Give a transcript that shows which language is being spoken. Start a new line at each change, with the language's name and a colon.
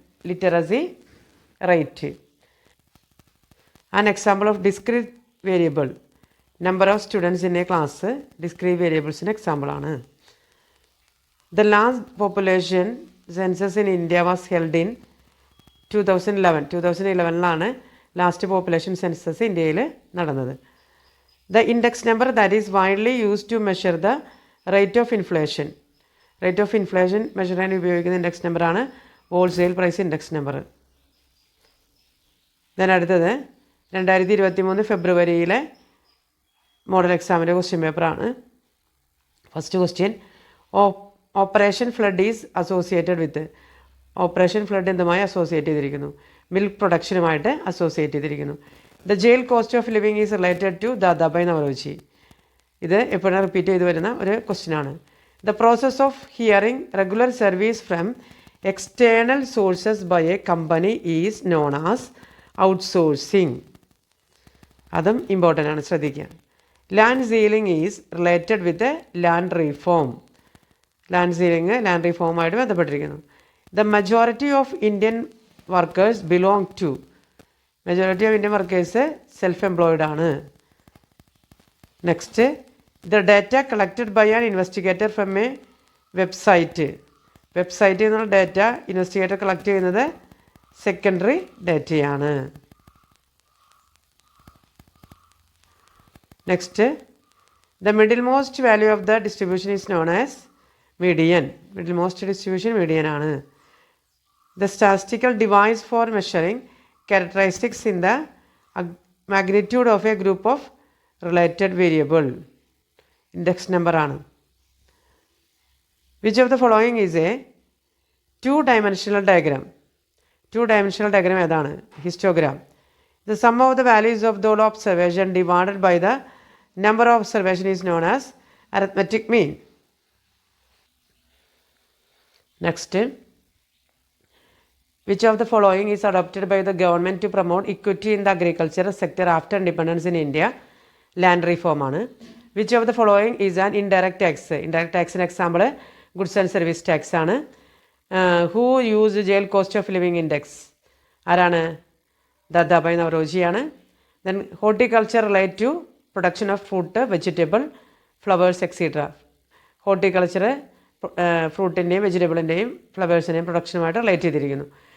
English: Literacy rate. An example of discrete variable number of students in a class discrete വേരിയബിൾസിന് എക്സാമ്പിളാണ്. The last population census in India was held in 2011.
Malayalam: 2011 last population census ഇന്ത്യയിൽ നടന്നത്.
English: The index number that is widely used to measure the rate of inflation. Rate of inflation measure
Malayalam: ചെയ്യാൻ ഉപയോഗിക്കുന്ന index നമ്പറാണ് wholesale price index number. Then അടുത്തത് 2023 ഫെബ്രുവരിയിലെ model എക്സാമിൻ്റെ question പേപ്പറാണ്.
English: First question: operation flood is associated with.
Malayalam: Operation flood എന്തുമായി associate ചെയ്തിരിക്കുന്നു? Milk പ്രൊഡക്ഷനുമായിട്ട് associate ചെയ്തിരിക്കുന്നു.
English: The jail cost of living is related to Dadabhai Naoroji.
Malayalam: ഇത് എപ്പോഴും റിപ്പീറ്റ് ചെയ്ത് വരുന്ന ഒരു ക്വസ്റ്റ്യനാണ്.
English: The process of hiring regular service from external sources by a company is known as outsourcing.
Malayalam: അതും important ആണ്, ശ്രദ്ധിക്കുക.
English: Land ceiling is related with land reform.
Malayalam: Land ceiling land റീഫോമായിട്ട് ബന്ധപ്പെട്ടിരിക്കുന്നു.
English: The majority of Indian workers belong to. Majority of Indian workers self employed ആണ്. Next, the data collected by an investigator from a website.
Malayalam: വെബ്സൈറ്റിൽ നിന്നുള്ള data investigator collect ചെയ്യുന്നത് secondary ഡാറ്റയാണ്.
English: Next, the middle most value of the distribution is known as median. Middle most distribution median ആണ്. The statistical device for measuring characteristics in the magnitude of a group of related variable.
Malayalam: Index number ആണ്.
English: Which of the following is a two-dimensional diagram? Two-dimensional diagram ഏതാണ്? Histogram. The sum of the values of the observation divided by the number of observation is known as arithmetic mean. Next, which of the following is adopted by the government to promote equity in the agriculture sector after independence in India? Land reform ആണ്. Which of the following is an indirect tax? Indirect tax in example goods and service tax ആണ്. Who use jail cost of living index? ആരാണ്? ദാദാഭായ് നവറോജിയാണ്. Then horticulture relate to production of fruit, vegetable, flowers etcetera.
Malayalam: Horticulture ഫ്രൂട്ടിൻ്റെയും വെജിറ്റബിളിൻ്റെയും ഫ്ലവേഴ്സിൻ്റെയും പ്രൊഡക്ഷനുമായിട്ട് relate ചെയ്തിരിക്കുന്നു.